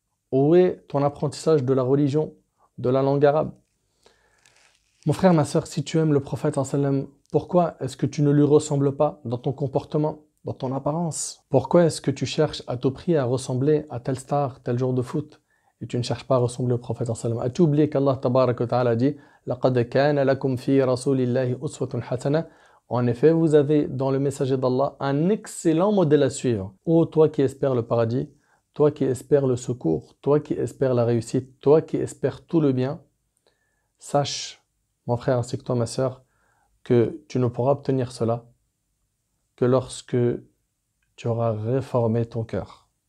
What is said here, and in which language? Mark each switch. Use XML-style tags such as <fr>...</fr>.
<fr>Où est ton apprentissage de la religion, de la langue arabe? Mon frère, ma sœur, si tu aimes le prophète sallallahu alayhi wa sallam, pourquoi est-ce que tu ne lui ressembles pas dans ton comportement, dans ton apparence? Pourquoi est-ce que tu cherches à tout prix à ressembler à telle star, tel jour de foot, et tu ne cherches pas à ressembler au prophète sallallahu alayhi wa sallam? As-tu oublié qu'Allah tabaraka wa ta'ala dit:</fr> <ar>لَقَدْ كَانَ لَكُمْ فِي رَسُولِ اللَّهِ أُسْوَةٌ حَسَنَةٌ.</ar> <fr>En effet, vous avez dans le messager d'Allah un excellent modèle à suivre. Ô toi qui espères le paradis, toi qui espères le secours, toi qui espères la réussite, toi qui espères tout le bien, sache, mon frère ainsi que toi, ma sœur, que tu ne pourras obtenir cela que lorsque tu auras réformé ton cœur.</fr>